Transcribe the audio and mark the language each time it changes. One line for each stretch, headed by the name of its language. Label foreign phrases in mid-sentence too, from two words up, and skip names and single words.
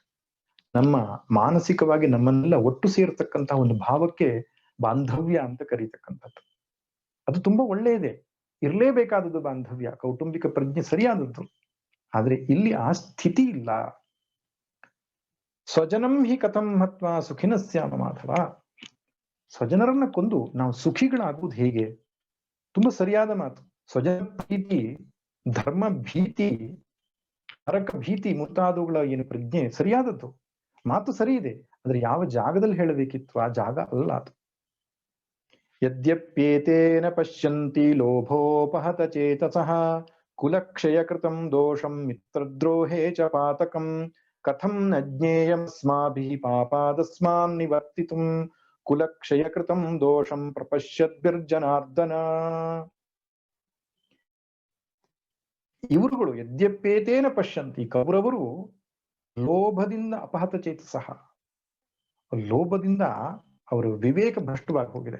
Kannada: ನಮ್ಮ ಮಾನಸಿಕವಾಗಿ ನಮ್ಮನ್ನೆಲ್ಲ ಒಟ್ಟು ಸೇರ್ತಕ್ಕಂತಹ ಒಂದು ಭಾವಕ್ಕೆ ಬಾಂಧವ್ಯ ಅಂತ ಕರೀತಕ್ಕಂಥದ್ದು. ಅದು ತುಂಬಾ ಒಳ್ಳೆಯದೇ, ಇರಲೇಬೇಕಾದದ್ದು ಬಾಂಧವ್ಯ, ಕೌಟುಂಬಿಕ ಪ್ರಜ್ಞೆ ಸರಿಯಾದದ್ದು. ಆದ್ರೆ ಇಲ್ಲಿ ಆ ಸ್ಥಿತಿ ಇಲ್ಲ.
Sanskrit: ಸ್ವಜನಂ ಹಿ ಕಥಂ ಹತ್ವಾ ಸುಖಿನ ಸ್ಯಾಮ ಮಾಧವ.
Kannada: ಸ್ವಜನರನ್ನ ಕೊಂದು ನಾವು ಸುಖಿಗಳಾಗುವುದು ಹೇಗೆ? ತುಂಬಾ ಸರಿಯಾದ ಮಾತು. ಸ್ವಜನ ಪ್ರೀತಿ, ಧರ್ಮ ಭೀತಿ, ನರಕ ಭೀತಿ ಮುಂತಾದವುಗಳ ಏನು ಪ್ರಜ್ಞೆ ಸರಿಯಾದದ್ದು, ಮಾತು ಸರಿ ಇದೆ. ಆದ್ರೆ ಯಾವ ಜಾಗದಲ್ಲಿ ಹೇಳಬೇಕಿತ್ತು ಆ ಜಾಗ ಅಲ್ಲ ಅದು.
Sanskrit: ಯದ್ಯಪ್ಯೇತೇನ ಪಶ್ಯಂತಿ ಲೋಭೋಪಹತ ಚೇತಸಃ ಕುಲಕ್ಷಯ ಕೃತಂ ದೋಷಂ ಮಿತ್ರದ್ರೋಹೇ ಚ ಪಾತಕಂ ಕಥಂ ನ ಜ್ಞೇಯಮಸ್ಮಾಭಿಃ ಪಾಪಾದಸ್ಮಾನ್ ನಿವರ್ತಿತುಂ ಕುಲಕ್ಷಯ ಕೃತಂ ದೋಷಂ ಪ್ರಪಶ್ಯದ್ಭಿರ್ಜನಾರ್ದನ.
Kannada: ಇವರುಗಳು
Sanskrit: ಯದ್ಯಪ್ಯೇತೇನ ಪಶ್ಯಂತಿ,
Kannada: ಕೌರವರು ಲೋಭದಿಂದ
Sanskrit: ಅಪಹತ ಚೇತಸಃ,
Kannada: ಲೋಭದಿಂದ ಅವರು ವಿವೇಕ ಭ್ರಷ್ಟವಾಗಿ ಹೋಗಿದೆ.